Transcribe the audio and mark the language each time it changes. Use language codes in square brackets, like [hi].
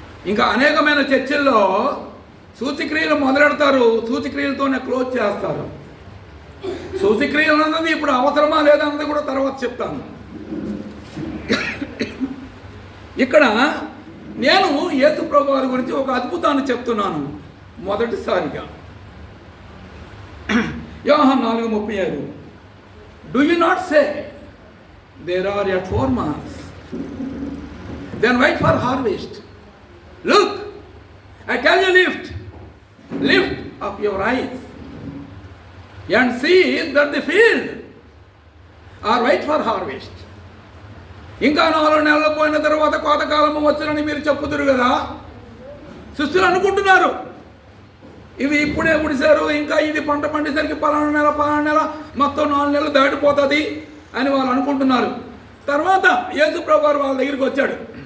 [te] ఇంకా అనేకమైన చర్చల్లో సూచక్రియలు మొదలెడతారు, సూచక్రియలతోనే క్లోజ్ చేస్తారు. సూచక్రియలు అన్నది ఇప్పుడు అవసరమా లేదా అన్నది కూడా తర్వాత చెప్తాను. ఇక్కడ నేను యేసు ప్రభు వారి గురించి ఒక అద్భుతాన్ని చెప్తున్నాను. మొదటిసారిగా [en] యోహాను 4:35 Do you not say there are yet 4 months? Then wait for harvest. Look, I tell you, lift up your eyes and see that the field are white for harvest. [te] ఇంకా 4 నెలలు పోయిన తర్వాత కోతకాలము వచ్చునని మీరు చెప్పుదురు కదా. శిష్యులు అనుకుంటున్నారు ఇవి ఇప్పుడే ఉడిశారు, ఇంకా ఇది పంట పండేసరికి పలానా నెల మొత్తం 4 నెలలు దాటిపోతుంది అని వాళ్ళు అనుకుంటున్నారు. తర్వాత యేసు ప్రభువారు వాళ్ళ దగ్గరికి వచ్చాడు.